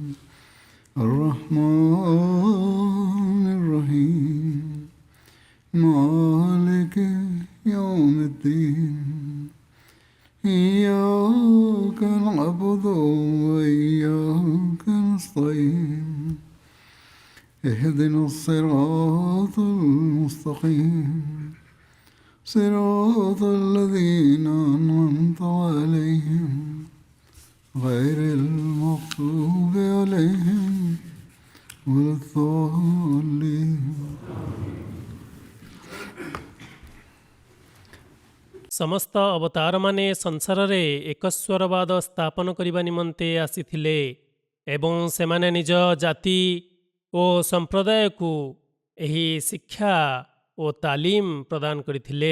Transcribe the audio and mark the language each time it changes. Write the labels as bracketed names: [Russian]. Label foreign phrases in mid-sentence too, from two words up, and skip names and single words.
[Arabic] الرحمن الرحيم مالك يوم الدين إياك نعبد وإياك نستعين اهدنا الصراط المستقيم صراط الذين أنعمت عليهم غير المغضوب عليهم ولا الضالين. [Odia] ସମସ୍ତ ଅବତାରମାନେ ସଂସାରରେ ଏକସ୍ୱରବାଦ ସ୍ଥାପନ କରିବା ନିମନ୍ତେ ଆସିଥିଲେ ଏବଂ ସେମାନେ ନିଜ ଜାତି ଓ ସମ୍ପ୍ରଦାୟକୁ ଏହି ଶିକ୍ଷା ଓ ତାଲିମ ପ୍ରଦାନ କରିଥିଲେ।